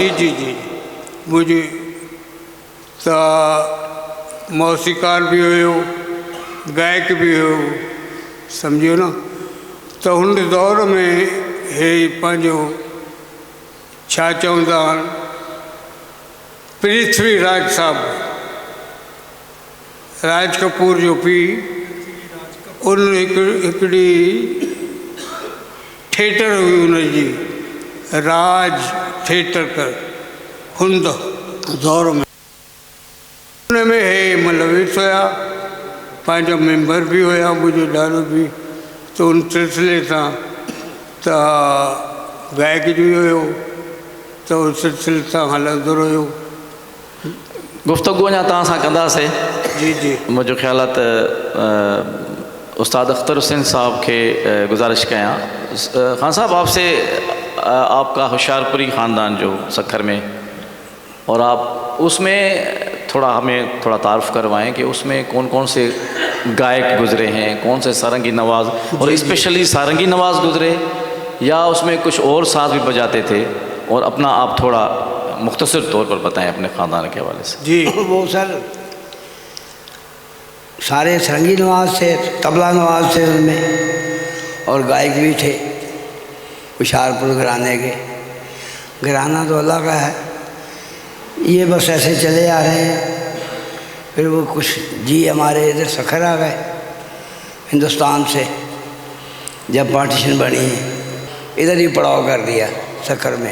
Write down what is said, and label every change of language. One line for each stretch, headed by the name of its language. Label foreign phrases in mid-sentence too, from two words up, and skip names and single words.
Sindhi: जी जी जी। मुंहिंजी त मौसीक़ार बि हुयो, गायक बि हुयो, सम्झो न। त हुन दौर में हे पंहिंजो छा चवंदा आहिनि, पृथ्वीराज साहब, राज कपूर जो पीउ, उन हिकिड़ी थिएटर हुई हुनजी, राज थिएटर कर, हुन दौर में हुन में हे मुलविस हुया, पंहिंजो मेंबर बि हुया, मुंहिंजो ॾाॾो बि। त उन सिलसिले सां त गायक जो हुयो, त उन सिलसिले सां हलंदो रहियो। गुफ़्तगू अञा तव्हां सां कंदासीं। जी जी। मुंहिंजो ख़्यालु आहे त उस्ताद अख्तर हुसैन साहब के गुजारिश कयां।
Urdu: خان صاحب، آپ سے آپ کا ہوشیارپوری خاندان جو سکھر میں، اور آپ اس میں ہمیں تھوڑا تعارف کروائیں کہ اس میں کون کون سے گائک گزرے ہیں، کون سے سارنگی نواز، اور اسپیشلی سارنگی نواز گزرے یا اس میں کچھ اور ساز بھی بجاتے تھے، اور اپنا آپ تھوڑا مختصر طور پر بتائیں اپنے خاندان کے حوالے سے. جی، وہ سر سارے سارنگی نواز تھے، طبلہ نواز تھے ان میں، اور گائک بھی تھے. ہوشیارپور گھرانے کے. گھرانہ تو اللہ کا ہے. یہ بس ایسے چلے آ رہے ہیں. پھر وہ کچھ جی ہمارے ادھر سکھر آ گئے ہندوستان سے. جب پارٹیشن بنی ادھر ہی پڑاؤ کر دیا سکھر میں.